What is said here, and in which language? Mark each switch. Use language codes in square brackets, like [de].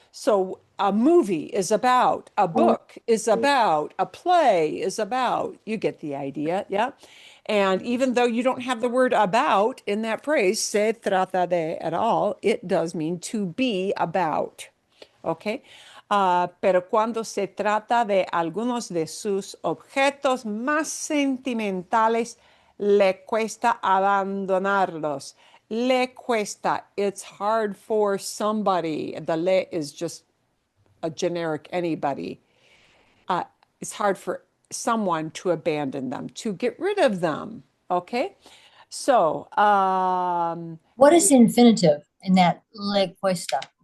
[en] So a movie is about, a book is about, a play is about. You get the idea, yeah? And even though you don't have the word about in that phrase, [es] se trata de [en] at all, it does mean to be about. ¿Ok? [es] Pero cuando se trata de algunos de sus objetos más sentimentales, le cuesta abandonarlos. Le cuesta. [en] It's hard for somebody. The le is just a generic anybody. It's hard for someone to abandon them, to get rid of them. Okay? So, What is the infinitive in that [es] le cuesta?